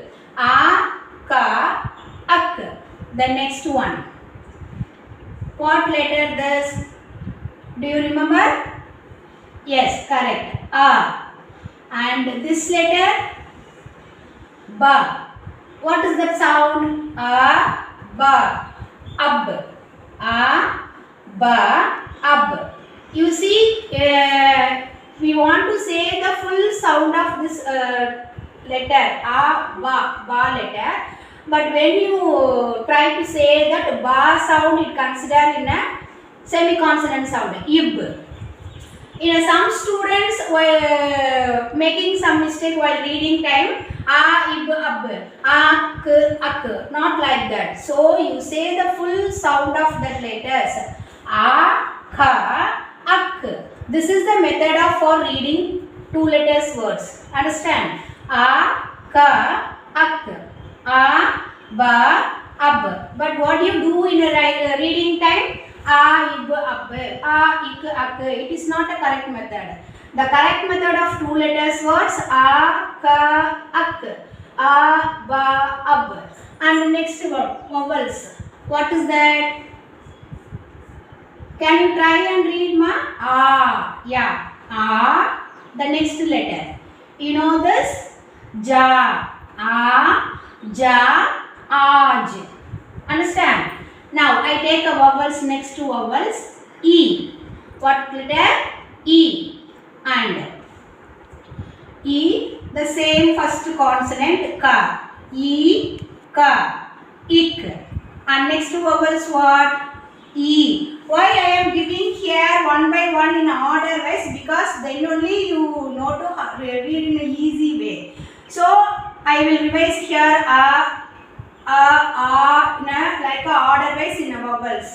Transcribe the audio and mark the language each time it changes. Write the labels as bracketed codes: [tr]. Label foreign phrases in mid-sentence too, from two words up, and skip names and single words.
[en] A, ka, ak. The next one. What letter this? Do you remember? Yes, correct. A. And this letter? Ba. What is that sound? A, ba, ab. A, ba, ab. You see, we want to say the full sound of this letter, ba letter. But when you try to say that ba sound, it considered in a semi-consonant sound, ib. Some students were making some mistake while reading time. Ib, ab, ak, ak. Not like that. So you say the full sound of the letters. Ka, ak. This is the method of for reading two letters words. Understand? Ka, ak. Ba, ab. But what do you do in a reading time? Ib, ab, ik, ak. It is not a correct method. The correct method of two letters words ka, ak, ba, ab. And the next word, vowels. What is that? Can you try and read, ma? Yeah. The next letter. You know this? Ja. Ja, aj. Understand? Now I take a vowels next to vowels. E. What letter? E. And E, the same first consonant ka. E, ka, ik. And next to vowels what? E. Why I am giving here one by one in order wise? Because then only you know to read in an easy way. So I will revise here like a order wise in a vowels.